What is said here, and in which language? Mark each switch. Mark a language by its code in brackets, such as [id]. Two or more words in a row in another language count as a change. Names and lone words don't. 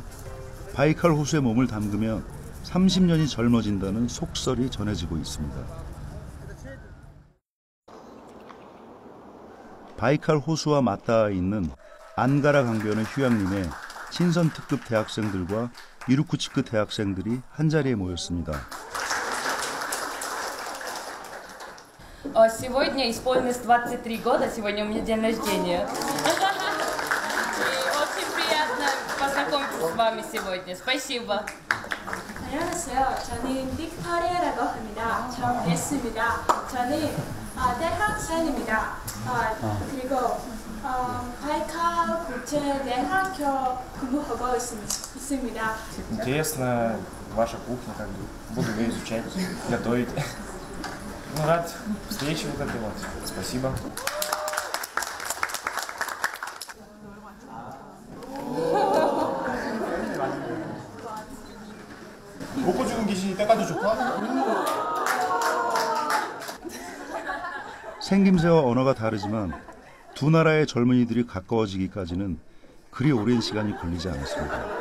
[ko] 바이칼 호수에 몸을 담그면 30년이 젊어진다는 속설이 전해지고 있습니다. 바이칼 호수와 맞닿아 있는 안가라 강변의 휴양림에 친선 특급 대학생들과 이루쿠츠크 대학생들이 한자리에 모였습니다. [ru] Сегодня исполнилось 23 года, сегодня у меня день рождения. И очень приятно познакомиться с вами сегодня. Спасибо. [ko] 안녕하세요. 저는 빅터리라고 합니다. 처음 뵙습니다. 저는 대학생입니다. 그리고 바이칼 국제대학교 공부하고 있습니다. [ru] Интересно ваша кухня, как бы буду ее изучать, готовить. Ну, рад встрече вот этой вот. Спасибо. [ko] 볶아주는 귀신이 닦아도 좋다? 생김새와 언어가 다르지만 두 나라의 젊은이들이 가까워지기까지는 그리 오랜 시간이 걸리지 않았습니다.